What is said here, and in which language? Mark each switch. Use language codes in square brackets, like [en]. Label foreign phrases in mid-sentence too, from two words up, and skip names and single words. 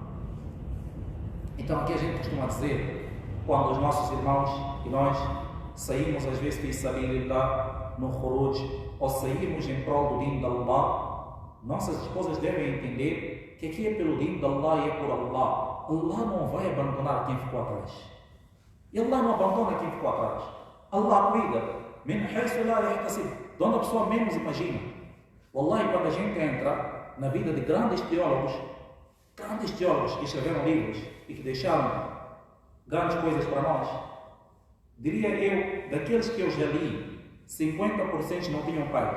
[pt] Então aqui a gente costuma dizer, quando os nossos irmãos e nós saímos às vezes de sabilillah no khuruj, ou saímos em prol do din de Allah, nossas esposas devem entender que aqui é pelo din de Allah e é por Allah. Allah não vai abandonar quem ficou atrás. E Allah não abandona quem ficou atrás. Allah cuida. [ar] من حيث لا يحتسب. [pt] De onde a pessoa menos imagina. Wallahi, quando a gente entra na vida de grandes teólogos que escreveram livros e que deixaram grandes coisas para nós, diria eu, daqueles que eu já li, 50% não tinham pais.